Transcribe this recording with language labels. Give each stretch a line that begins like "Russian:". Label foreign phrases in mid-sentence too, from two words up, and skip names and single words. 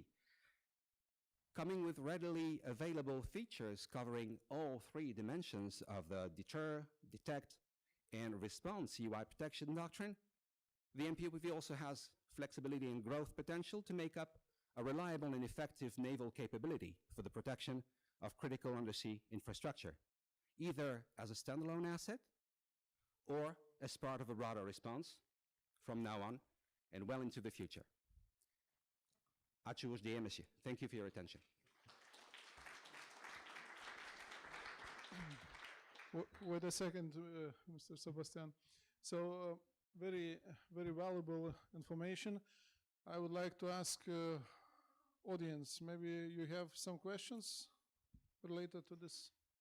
English: Coming with readily available features covering all three dimensions of the deter, detect, and respond CUI protection doctrine, the MPOPV also has flexibility and growth potential to make up a reliable and effective naval capability for the protection of critical undersea infrastructure, either as a standalone asset or as part of a broader response from now on and well into the future.
Lithuanian: Ačiū už dėmesį.
English: Thank you for your attention. Wait a second, Mr. Sebastian. So, very valuable information. I would like to ask audience, maybe you have some questions related to this?